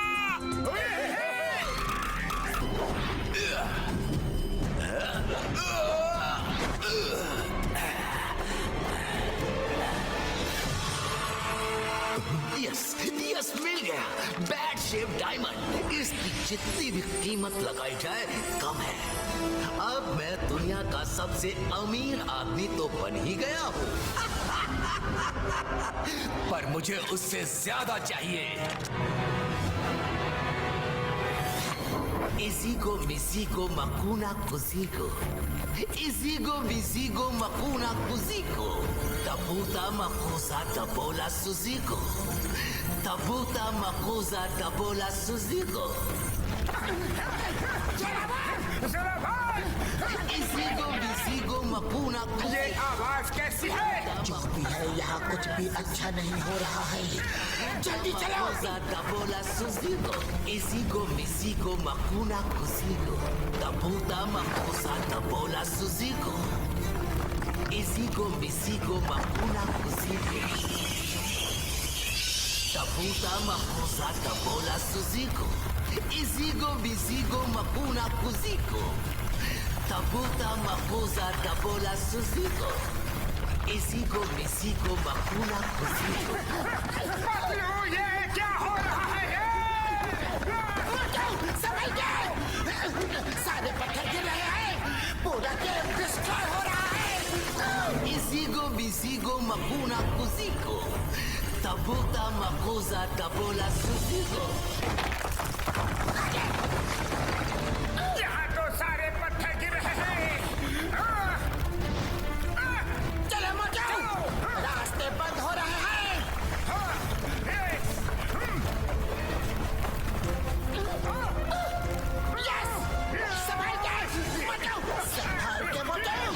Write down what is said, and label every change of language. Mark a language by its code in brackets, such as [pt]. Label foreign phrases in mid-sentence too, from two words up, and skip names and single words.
[hi] यस मिल गया। [en] Bad shape diamond. [hi] इसकी जितनी भी कीमत लगाई जाए कम है। अब मैं दुनिया का सबसे अमीर आदमी तो बन ही गया हूँ। पर मुझे उससे ज्यादा चाहिए। इजीगो मिजीगो मकूना कुजीगो, इजीगो मिजीगो मकूना कुजीगो, tabuta makuza tabola suzigo, tabuta makuza tabola suzigo. इजीगो मिजीगो मकूना कुजीगो। ये आवाज कैसी है? जो भी है, यहाँ कुछ भी अच्छा नहीं हो रहा है। जल्दी चलो। tabola suzigo, izigo mizigo makuna kuzigo, tabuta makuza tabola suzigo, izigo mizigo makuna kuzigo, tabuta makuza tabola suzigo, izigo mizigo makuna kuzigo, tabuta makuza tabola suzigo, izigo mizigo makuna kuzigo. पतलू, ये क्या हो रहा है? समझ गए? सारे पत्थर गिर रहे हैं, पूरा [en] game destroy [hi] हो रहा है। Izigo mizigo makuna kuzigo, tabuta makuza tabola suzigo. यहाँ तो सारे पत्थर गिर रहे हैं। चलो मचाओ, रास्ते बंद हो रहे हैं। यस, संभाल के मचाओ, संभाल के मचाओ।